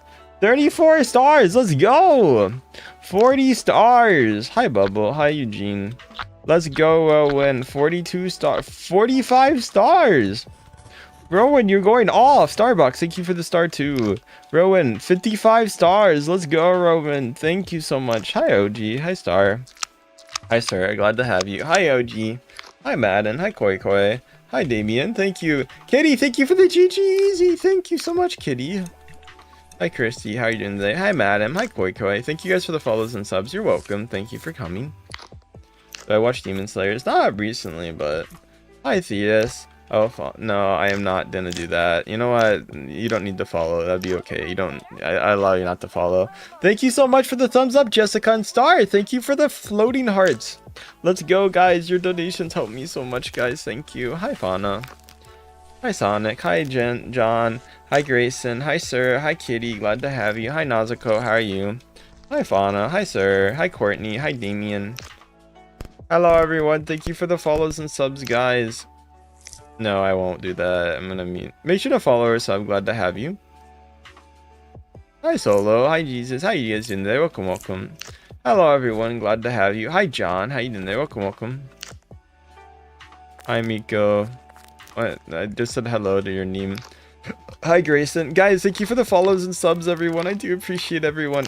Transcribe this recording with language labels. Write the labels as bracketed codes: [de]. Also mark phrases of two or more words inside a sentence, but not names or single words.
[en] 34 stars. Let's go. 40 stars. Hi, Bubble. Hi, Eugene. Let's go, Rowan. 42 stars. 45 stars. Rowan, you're going off. Starbucks, thank you for the star too. Rowan, 55 stars. Let's go, Rowan. Thank you so much. Hi, OG. Hi, Star. Hi, sir. Glad to have you. Hi, OG. Hi, Madden. Hi, Koi Koi. Hi, Damien. Thank you. Kitty, thank you for the GG Easy. Thank you so much, Kitty. Hi, Christy. How are you doing today? Hi, Madam. Hi, Koi Koi. Thank you guys for the follows and subs. You're welcome. Thank you for coming. So I watched Demon Slayers. Not recently, but... Hi, Theus. Oh, no, I am not gonna do that. You know what? You don't need to follow. That'd be okay. You don't. I allow you not to follow. Thank you so much for the thumbs up, Jessica and Star. Thank you for the floating hearts. Let's go, guys. Your donations help me so much, guys. Thank you. Hi, Fauna. Hi, Sonic. Hi, John. Hi, Grayson. Hi, Sir. Hi, Kitty. Glad to have you. Hi, Nazuko. How are you? Hi, Fauna. Hi, Sir. Hi, Courtney. Hi, Damien. Hello, everyone. Thank you for the follows and subs, guys. No, I won't do that. I'm gonna mute. Make sure to follow or sub. Glad to have you. Hi, Solo. Hi, Jesus. How you guys doing there? Welcome, welcome. Hello, everyone. Glad to have you. Hi, John. How you doing there? Welcome, welcome. Hi, Miko. What? I just said hello to your name. Hi, Grayson. Guys, thank you for the follows and subs, everyone. I do appreciate everyone.